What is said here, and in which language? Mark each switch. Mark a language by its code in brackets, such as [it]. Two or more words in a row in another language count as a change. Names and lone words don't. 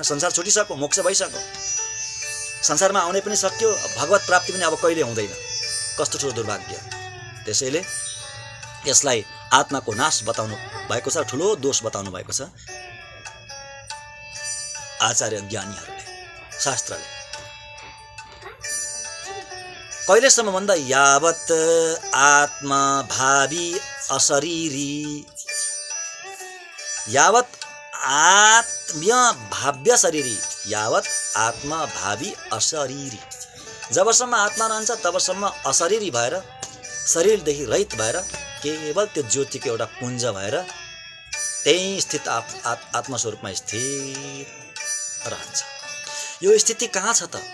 [ne] संसार छुटिसक्यो, मोक्ष भइसक्यो, संसारमा आउने पनि सक्यो, भगवत प्राप्ति पनि अब कहिले हुँदैन। कस्तो ठुलो दुर्भाग्य। त्यसैले यसलाई आत्माको नाश बताउनु भएको छ, ठुलो दोष बताउनु भएको छ आचार्य ज्ञानीहरूले, शास्त्रले। कहिलेसम्म भन्दा [sa] यावत् आत्मा भावी अशरीरी, यावत् आत्म्य भाव्य शरीरी, यावत् आत्मा भावी अशरीरी, [ne] जबसम्म आत्मा रहन्छ तबसम्म अशरीरी भएर, शरीरदेखि रहित भएर केवल त्यो ज्योतिको एउटा पुञ्ज भएर त्यही स्थित आत्मस्वरूपमा स्थिर रहन्छ। यो स्थिति कहाँ छ त?